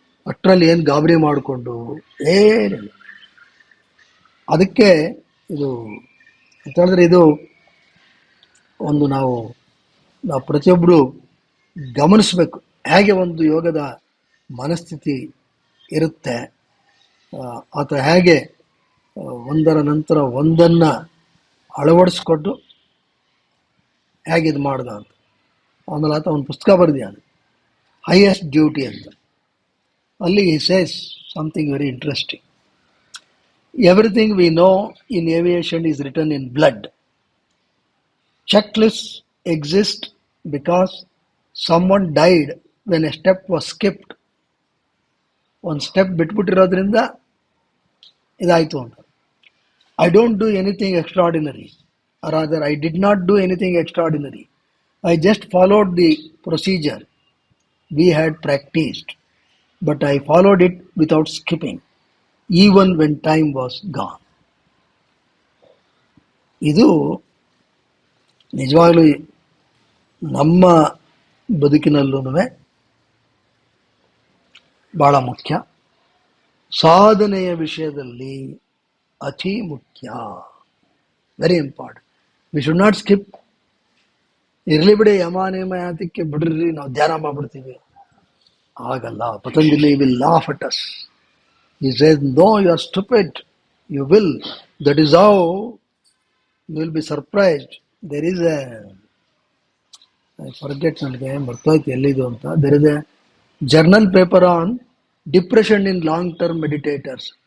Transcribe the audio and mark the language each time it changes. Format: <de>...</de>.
<kn>ಅಷ್ಟರಲ್ಲಿ ಏನು ಗಾಬರಿ ಮಾಡಿಕೊಂಡು ಏನಿಲ್ಲ. ಅದಕ್ಕೆ ಇದು ಅಂತ ಹೇಳಿದ್ರೆ, ಇದು ಒಂದು ನಾವು ಪ್ರತಿಯೊಬ್ಬರು ಗಮನಿಸಬೇಕು, ಹೇಗೆ ಒಂದು ಯೋಗದ ಮನಸ್ಥಿತಿ ಇರುತ್ತೆ, ಆತ ಹೇಗೆ ಒಂದರ ನಂತರ ಒಂದನ್ನು ಅಳವಡಿಸ್ಕೊಂಡು ಹೇಗೆ ಇದು ಮಾಡ್ದ ಅಂತ. ಆಮೇಲೆ ಆತ ಒಂದು ಪುಸ್ತಕ ಬರೆದಿದ್ದಾನೆ, ಹೈಯೆಸ್ಟ್ ಡ್ಯೂಟಿ ಅಂತ. ಅಲ್ಲಿ</kn> <en>he says something very interesting. Everything we know in aviation is written in blood. Checklists exist because someone died when a step was skipped.</en> <kn>ಒಂದು ಸ್ಟೆಪ್ ಬಿಟ್ಬಿಟ್ಟಿರೋದ್ರಿಂದ ಇದಾಯಿತು ಅಂತ.</kn> <en>I don't do anything extraordinary, or rather I did not do anything extraordinary. I just followed the procedure we had practiced, but I followed it without skipping, even when time was gone.</en> <kn>ಇದು ನಿಜವಾಗ್ಲೂ ನಮ್ಮ ಬದುಕಿನಲ್ಲೂ ಬಹಳ ಮುಖ್ಯ. ಸಾಧನೆಯ ವಿಷಯದಲ್ಲಿ ಅತಿ ಮುಖ್ಯ,</kn> <en>Very important. We should not skip.</en> <kn>ಇರಲಿ ಬಿಡಿ, ಯಮ ನೇಮ ಯಾತಕ್ಕೆ ಬಿಡ್ರಿ, ನಾವು ಧ್ಯಾನ ಮಾಡ್ಬಿಡ್ತೀವಿ, ಆಗಲ್ಲ.</kn> <en>Patanjali will laugh at us. He says, no, you are stupid. You will. That is how you will be surprised. There is a, I forget,</en> <kn>ನನಗೆ ಮರ್ತೋಯ್ತು ಎಲ್ಲಿದು ಅಂತ.</kn> <en>There is a journal paper on depression in long-term meditators.</en>